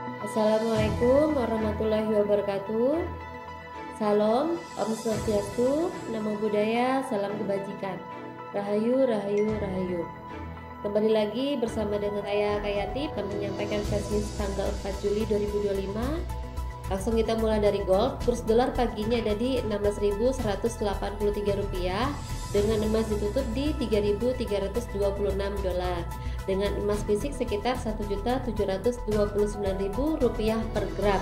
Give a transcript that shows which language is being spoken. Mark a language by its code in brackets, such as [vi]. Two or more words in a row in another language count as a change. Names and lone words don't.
[ar] السلام عليكم ورحمة الله وبركاته. [id] Salam, [ban] Om Swastiastu, [pi] Namo Buddhaya, [id] salam kebajikan. Rahayu, rahayu, rahayu. Kembali lagi bersama dengan saya Kayati akan menyampaikan [en] flash news [id] tanggal 4 Juli 2025. Langsung kita mulai dari gold. Kurs dolar paginya ada di Rp16.183 dengan emas ditutup di Rp3.326 dengan emas fisik sekitar Rp1.729.000 per gram.